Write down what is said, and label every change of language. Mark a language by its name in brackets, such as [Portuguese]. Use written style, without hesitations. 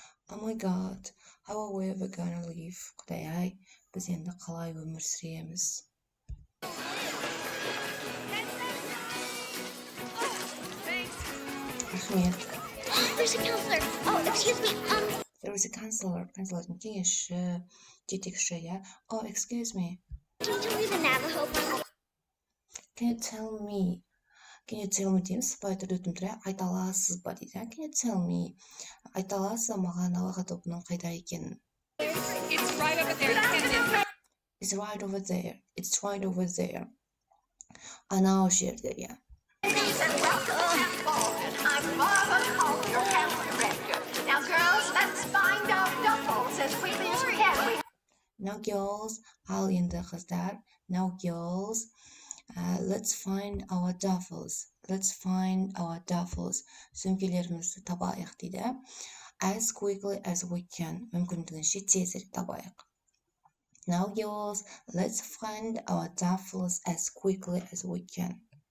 [English] Oh my god, how are we ever gonna live? [Kazakh] Құдай-ай, біз енді қалай өмір сүреміз? Рахмет. [English] There's a counselor. Oh, excuse me. There is a counselor. [Kazakh] Counselorдың кеңесші, жетекші, yeah? [English] Oh, excuse me. Can you tell me the Navajo one? Can you tell me? Can you tell me [Kazakh] дейміз, сыпайы түрде өтініп тұр, айта аласыз ба дейді. [English] Can you tell me? [Kazakh] Айта аласыз ба маған алаға тобының қайда екенін? [English] It's right over there. It's right over there. It's right over there. [Kazakh] Анау жерде, yeah. [English] I'm Marva Cole, your camp director. Now, girls, let's find our duffels as quickly as we can. Now, girls, [Kazakh] ал енді қыздар. [English] Now, girls, let's find our duffels. Let's find our duffels. [Kazakh] Сөмкелерімізді табайық дейді. [English] As quickly as we can. [Kazakh] Мүмкіндігінше тезірек табайық. [English] Now, girls, let's find our duffels as quickly as we can.